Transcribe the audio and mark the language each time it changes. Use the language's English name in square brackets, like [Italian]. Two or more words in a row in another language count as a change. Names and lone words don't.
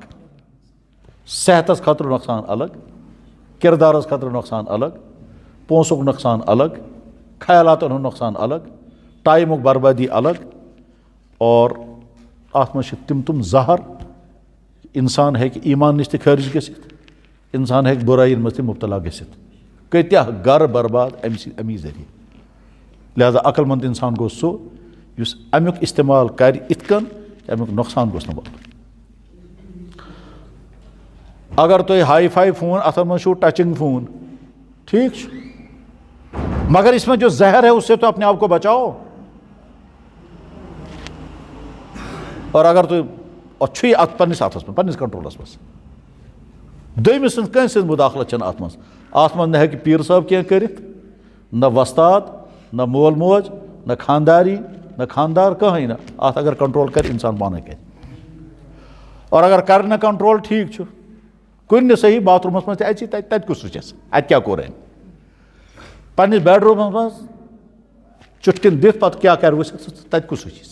[Kashmiri] صحتس خٲطرٕ نۄقصان الگ، کردارس خٲطرٕ نۄقصان الگ، پونٛسُک نۄقصان الگ، خیالاتن ہُنٛد نۄقصان الگ، ٹایمُک بربٲدی الگ، اور اتھ منٛز چھِ تِم زہر، انسان ہیٚکہِ ایمان نِش تہِ خٲرج گٔژھِتھ، انسان ہیٚکہِ بُرایین منٛز تہِ مُبتلا گٔژھِتھ، کۭتیاہ گرٕ برباد امی ذٔریعہٕ۔ لہذا عقل مند انسان گوٚو سُہ یُس امیُک استعمال کرِ یِتھ کٔنۍ کہِ امیُک نۄقصان گوٚژھ نہٕ واتُن۔ اگر تُہۍ [English] hi-fi phone [Kashmiri] اتھ منٛز چھُو [English] touching phone, [Kashmiri] ٹھیک چھُ، مگر [Urdu] اس میں جو زہر ہے اس سے تو اپنے آپ کو بچاؤ۔ [Kashmiri] اور اگر تُہۍ چھُ یہِ اتھ پننِس اتھس منٛز، پننِس کنٹرولس منٛز، دوٚیمہِ سٕنٛز کٲنٛسہِ سٕنٛز مُداخلت چھنہٕ اتھ منٛز نہ ہیٚکہِ پیٖر صٲب کینٛہہ کٔرِتھ، نہ وۄستاد، نہ مول موج، نہ خانداری، نہ خاندار، کٕہٕنۍ نہٕ۔ اتھ اگر کنٹرول کرِ انسان پانے کرِ، اور اگر کرِ نہٕ کنٹرول ٹھیک چھُ، کُنہِ نہٕ صحیح باتھ روٗمس منٛز تہِ اژِ تتہِ کُس وٕچھس اتہِ کیٛاہ کوٚر أمۍ، پننِس بیڈ روٗمس منٛز چُٹکِن دِتھ پتہٕ کیٛاہ کرِ ؤسِتھ تتہِ کُس وٕچھس۔